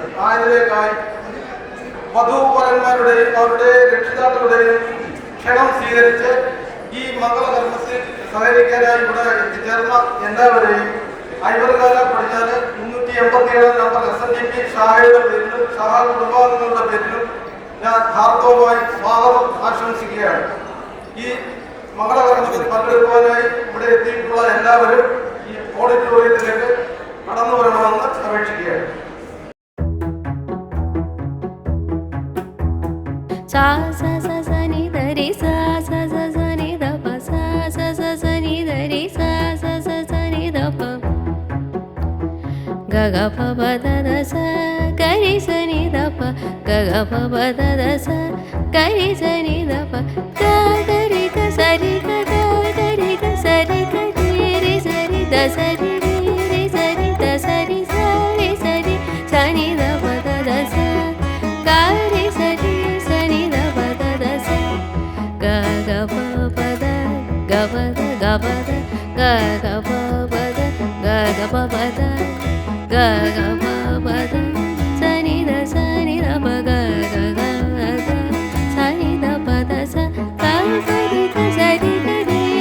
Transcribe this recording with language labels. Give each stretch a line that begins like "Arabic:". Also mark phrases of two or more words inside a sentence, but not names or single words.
Malayalam: ആയതിലേക്കായി വധൂവരന്മാരുടെയും അവരുടെ രക്ഷിതാക്കളുടെയും ക്ഷണം സ്വീകരിച്ച് ഈ മംഗളകർമ്മത്തിൽ സഹകരിക്കാനായി ഇവിടെ എത്തിച്ചേർന്ന എല്ലാവരെയും ഐവറുകാല പടിഞ്ഞാറ് 387 നമ്പർ SNDP ഷാഹയുടെ പേരിലും ഷാഹ കുടുംബാംഗങ്ങളുടെ പേരിലും ഞാൻ ഹാർദവമായി സ്വാഗതം ആശംസിക്കുകയാണ്. ഈ മംഗളകർമ്മത്തിൽ പങ്കെടുക്കുവാനായി ഇവിടെ എത്തിയിട്ടുള്ള എല്ലാവരും ഈ ഓഡിറ്റോറിയത്തിലേക്ക് കടന്നു വരണമെന്ന് അപേക്ഷിക്കുകയാണ്. sa sa sa sa ni da re sa sa sa sa ni da pa sa sa sa sa ni da re sa sa sa sa ni da pa ga ga pa ba da da sa ga re sa ni da pa ga ga pa ba da da sa ga re sa ni da pa ga ga re ga sa re ga ga ga re ga sa re ga re sa re da sa re re sa re da sa re sa ni da pa da da sa ga re sa re ga ga pa pa da ga pa da ga pa da ga ga pa pa da ga ga pa pa da ga ga pa pa da sa ni da pa ga ga ga sa ni da pa da sa ga ga re ga sa re ga